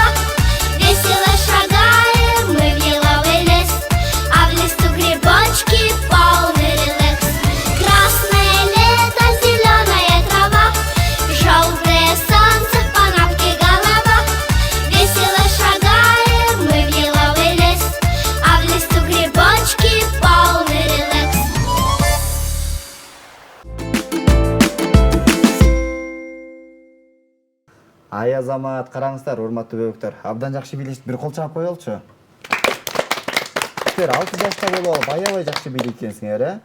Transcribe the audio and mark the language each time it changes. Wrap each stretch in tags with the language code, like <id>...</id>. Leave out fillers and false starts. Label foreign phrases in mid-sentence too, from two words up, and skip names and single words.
<ru>Весело шагаем мы в еловый лес, а в лесу грибочки полный релакс. Красное лето, зеленая трава, желтое солнце, фанатки голова. Весело шагаем мы в еловый лес, а в лесу грибочки полный релакс.</ru> <ky>Ай Азамат, караңыздар, урматтуу бөбөктөр. Абдан жакшы бийлешти. Бир кол чаап коелучу. Силер 6 жашта болуп алып аябай жакшы бийлейт экенсиңер, э?</ky>